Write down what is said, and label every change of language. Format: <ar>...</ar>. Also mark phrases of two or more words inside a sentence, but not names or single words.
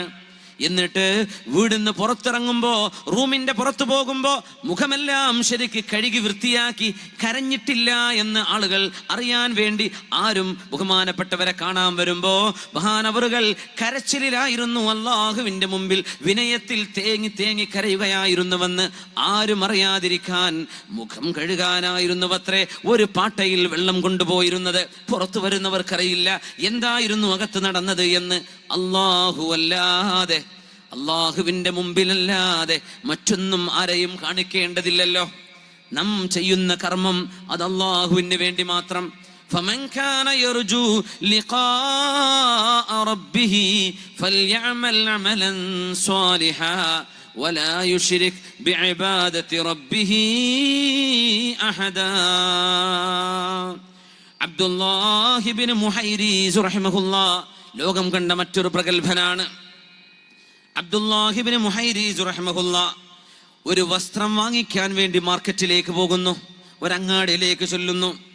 <ml>എന്നിട്ട് വീടിന്ന് പുറത്തിറങ്ങുമ്പോ, റൂമിന്റെ പുറത്തു പോകുമ്പോ മുഖമെല്ലാം ശരിക്ക് കഴുകി വൃത്തിയാക്കി കരഞ്ഞിട്ടില്ല എന്ന് ആളുകൾ അറിയാൻ വേണ്ടി ആരും ബഹുമാനപ്പെട്ടവരെ കാണാൻ വരുമ്പോ മഹാനവറുകൾ കരച്ചിലായിരുന്നു, അല്ലാഹുവിന്റെ മുമ്പിൽ വിനയത്തിൽ തേങ്ങി തേങ്ങി കരയുകയായിരുന്നുവെന്ന് ആരും അറിയാതിരിക്കാൻ മുഖം കഴുകാനായിരുന്നുവത്രേ ഒരു പാട്ടയിൽ വെള്ളം കൊണ്ടുപോയിരുന്നത്. പുറത്തു വരുന്നവർക്കറിയില്ല എന്തായിരുന്നു അകത്ത് നടന്നത് എന്ന്. അല്ലാഹുവിന്റെ മുമ്പിലല്ലാതെ മറ്റൊന്നും ആരെയും കാണിക്കേണ്ടതില്ലല്ലോ. നാം ചെയ്യുന്ന കർമ്മം അത് അല്ലാഹുവിന് വേണ്ടി മാത്രം.</ml> <ar>فمن كان يرجو لقاء ربه فليعمل عملا صالحا ولا يشرك بعبادة ربه أحدا.</ar> <ml>അബ്ദുല്ലാഹി ഇബ്നു മുഹൈരീസ് റഹിമഹുല്ലാഹ് ലോകം കണ്ട മറ്റൊരു പ്രഗൽഭനാണ്. അബ്ദുല്ലാഹി ഇബ്നു മുഹൈരീസ് റഹിമഹുല്ലാഹ് ഒരു വസ്ത്രം വാങ്ങിക്കാൻ വേണ്ടി മാർക്കറ്റിലേക്ക് പോകുന്നു, ഒരങ്ങാടിയിലേക്ക് ചൊല്ലുന്നു.</ml>